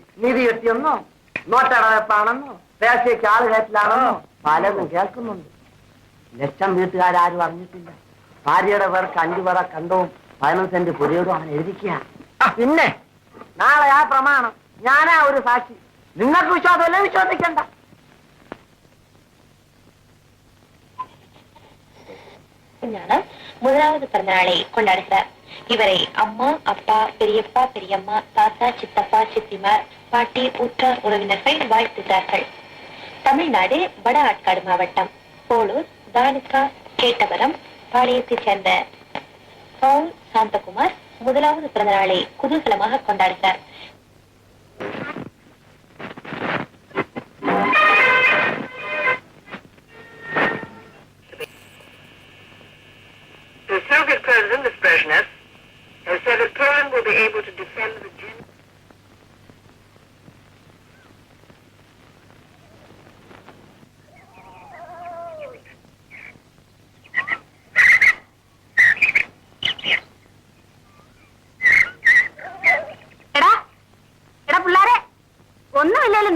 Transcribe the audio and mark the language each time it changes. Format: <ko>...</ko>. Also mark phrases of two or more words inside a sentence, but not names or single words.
<ml>നിധി കിട്ടിയെന്നോ, നോട്ടടവെപ്പാണെന്നോ, പേശയ്ക്ക് ആള് കയറ്റിലാണെന്നോ പലതും കേൾക്കുന്നുണ്ട്. ലക്ഷം വീട്ടുകാരും അറിഞ്ഞിട്ടില്ല. ഭാര്യയുടെ പേർക്ക് 5 പറ കണ്ടവും 15 സെന്റ് പുരയോടും അവൻ എഴുതിക്കുക. പിന്നെ നാളെ ആ പ്രമാണം ഞാനാ ഒരു സാക്ഷി. നിങ്ങൾക്ക് വിശ്വാസമല്ലേ? വിശ്വസിക്കണ്ട.</ml> <ta>முதலாவது பிறந்தநாளை கொண்டாடுகிறார். இவரை அம்மா, அப்பா, பெரியப்பா, பெரியம்மா, தாத்தா, சித்தப்பா, சித்திமார், பாட்டி, உற்றார் உறவினர்கள் வாழ்த்துகிறார்கள். தமிழ்நாடு வட ஆற்காடு மாவட்டம் போலூர், தாலுகா கேட்டவரம் பாளையத்தைச் சேர்ந்த பவுல் சாந்தகுமார் முதலாவது பிறந்தநாளை குதூகலமாக கொண்டாடுகிறார்.</ta> <en>The Soviet president of Brezhnev has said that Poland will be able to defend the</en> <ml>എടാ എടാ പിള്ളാരെ, ഒന്നുമില്ലല്ലോ.</ml>